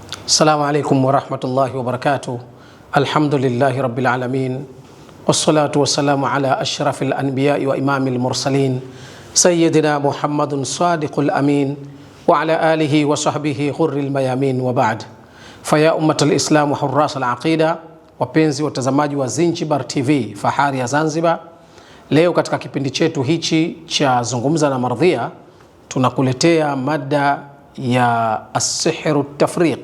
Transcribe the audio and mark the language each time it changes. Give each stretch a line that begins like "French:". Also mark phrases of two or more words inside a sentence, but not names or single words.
Arabic: السلام عليكم ورحمة الله وبركاته. الحمد لله رب العالمين. والصلاة والسلام على أشرف الأنبياء وإمام المرسلين سيدنا محمد الصادق الأمين وعلى آله وصحبه الغر الميامين وبعد. فيا أمة الإسلام وحراس العقيدة,
Swahili: wapenzi watazamaji wa Zinjibar TV, fahari ya Zanzibar. Leo katika kipindi chetu hichi cha Zungumza na Mardhia tunakuletea mada ya
Arabic: السحر تفريق.